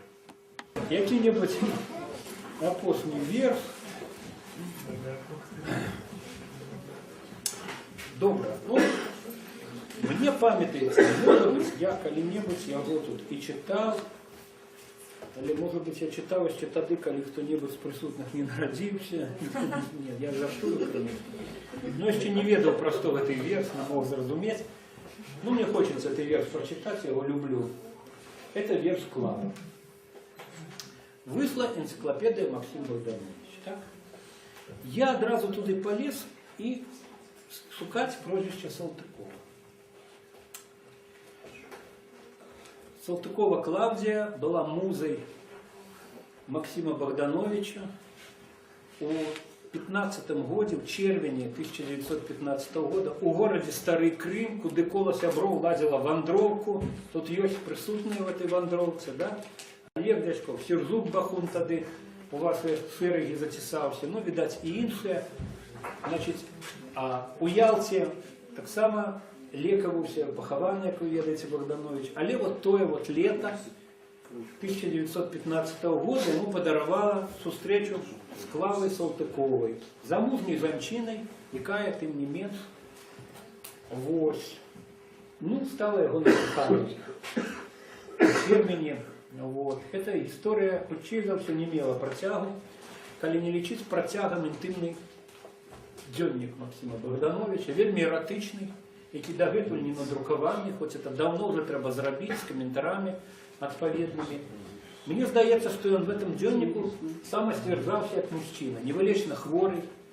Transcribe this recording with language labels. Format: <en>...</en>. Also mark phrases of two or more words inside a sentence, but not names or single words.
<be>Які-небудзь апошні верш. Добра. Ну, мне памятаецца,</be> <ru>может быть,</ru> <be>я калі-небудзь яго тут і чытаў, але,</be> <ru>может быть,</ru> <be>я чытаў яшчэ тады, калі хто-небудзь з прысутных не нарадзіўся.</be> <ru>Нет, я жартую, конечно.</ru> <be>Но яшчэ не ведаў пра што гэты верш, не мог зразумець. Ну,</be> <ru>мне хочется этот верш прочитать, я его люблю. Это верш Клава. Вышла энциклопедия Максим Богданович. Так? Я одразу туды полез и шукать прозвище Салтыкова. Салтыкова Клавдия была музой Максима Богдановича. У 15 году, в червені 1915 года, у городе Старый Крым,</ru> <be>куды кола сяброў ладзіла вандроўку, тут ёсць прысутныя</be> <ru>в этой</ru> <be>вандроўцы, да? Олег Дячков, Сержук Бахун тады у вашай шэрагі зацісаўся, ну, відаць, і іншыя. Значит, у Ялце таксама лекаваўся, пахаваны, як вы ведаеце, Богданович. Але вот тое вот</be> <ru>лето 1915 года ему подаровала</ru> <be>сустрэчу с Клавой Салтыковой, замужней жанчынай, якая, тым не менш, вось, ну, стала яго накаханай. В червені, вот.</be> <ru>Эта история,</ru> <be>хутчэй за ўсё, не мела працягу, калі не лічыць працягам інтымны дзённік Максима Богдановича, вельмі эратычны, які дагэтуль не надрукаваны, хоць</be> <ru>это давно уже</ru> <be>трэба зрабіць з каментарамі адпаведнымі. Мне здаецца, што ён</be> <ru>в этом</ru> <be>дзённіку самасцвярджаўся як мужчына, невылечна хворы,</be>